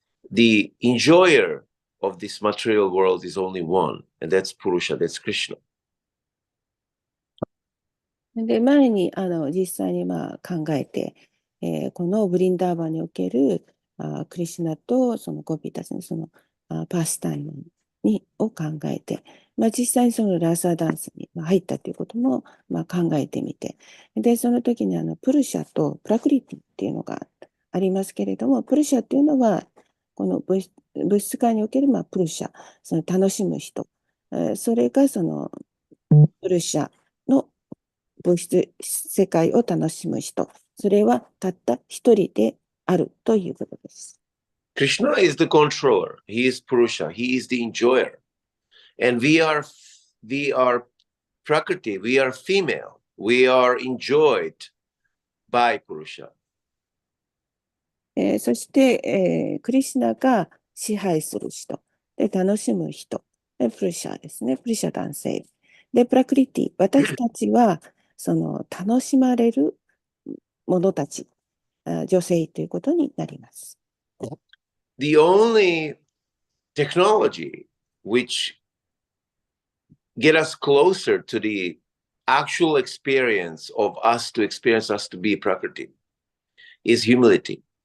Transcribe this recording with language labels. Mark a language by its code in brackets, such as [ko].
[en] The enjoyer of this material world is only one, and that's Purusha, that's Krishna. [ja] で、前に実際に考えて、このブリンダーバンにおけるクリシュナとそのゴピーたちのパスタイムを考えて、実際にそのラーサーダンスに入ったということも考えてみて、で、その時にプルシャとプラクリティっていうのがありますけれども、プルシャっていうのは、この物質界におけるプルシャ、その楽しむ人、それがプルシャの物質世界を楽しむ人、それはたった一人であるということです。 [en] Krishna is the controller. He is Purusha. He is the enjoyer. And we are Prakriti. We are female. We are enjoyed by Purusha. [ja] そして、クリシュナが支配する人、で楽しむ人、でプルシャですね、プルシャ男性。で、プラクリティ、私たちはその楽しまれる者たち、女性ということになります。 [en] The only technology which get us closer to the actual experience of us to experience us to be Prakriti is humility.